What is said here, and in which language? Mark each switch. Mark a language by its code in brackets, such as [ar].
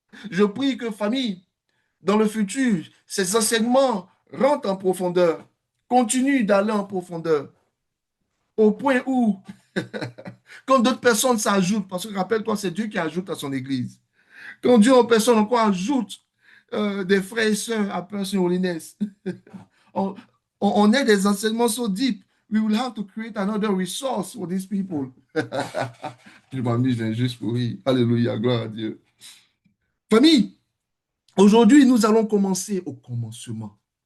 [fr] Je prie que, famille, dans le futur, ces enseignements rentrent en profondeur, continuent d'aller en profondeur, au point où, quand d'autres personnes s'ajoutent, parce que rappelle-toi, c'est Dieu qui ajoute à son Église. Quand Dieu en personne encore ajoute des frères et sœurs à Person Holiness, on, on est des enseignements [en] so deep. We will have to create another resource for these people. [fr] Je m'amuse juste pour rire. Alléluia, gloire à Dieu. Famille, aujourd'hui, nous allons commencer au commencement.